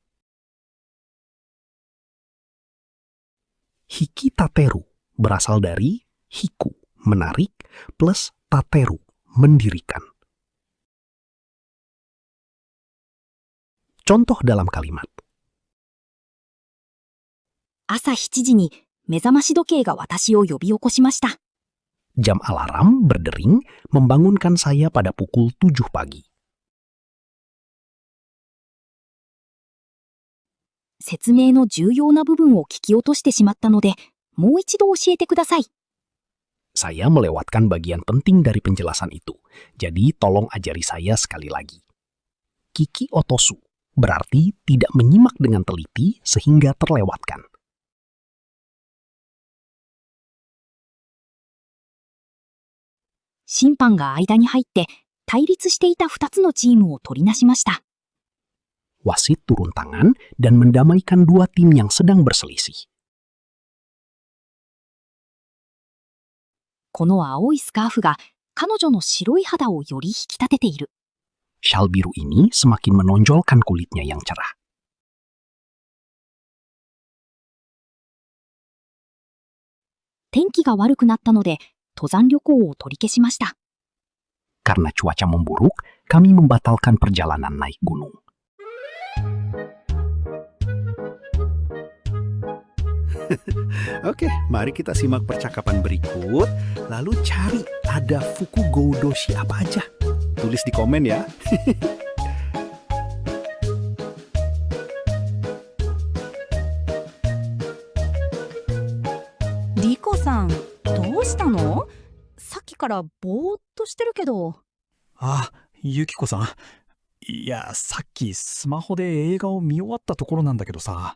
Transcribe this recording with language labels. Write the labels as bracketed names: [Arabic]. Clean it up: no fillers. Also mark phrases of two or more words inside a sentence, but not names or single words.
[Japanese] 引き立てる [Indonesian] berasal dari hiku, menarik, plus tateru, mendirikan. Contoh dalam kalimat. [Japanese] 朝7時に目覚まし時計が私を呼び起こしました。 [Indonesian] Jam alarm berdering membangunkan saya pada pukul 7 pagi. [Japanese] 説明の重要な部分を聞き落としてしまったので、もう一度教えてください。 [Indonesian] Saya melewatkan bagian penting dari penjelasan itu, jadi tolong ajari saya sekali lagi. [Japanese] 聞き落とす [Indonesian] berarti tidak menyimak dengan teliti sehingga terlewatkan. [Japanese] 審判が間に入って対立していた2つのチームを取りなしました。 [Indonesian] Wasit turun tangan dan mendamaikan dua tim yang sedang berselisih. [Japanese] この青いスカーフが彼女の白い肌をより引き立てている。 [Indonesian] Syal biru ini semakin menonjolkan kulitnya yang cerah. [Japanese] 天気が悪くなったので、登山旅行を取り消しました。 [Indonesian] Karena cuaca memburuk, kami membatalkan perjalanan naik gunung. Oke, mari kita simak percakapan berikut, lalu cari ada [Japanese] 複動詞 [Indonesian] apa aja. Tulis di komen ya. [Japanese] リコさん、どうしたの？さっきからぼーっとしてるけど。あ、ゆきこさん。いや、さっきスマホで映画を見終わったところなんだけどさ。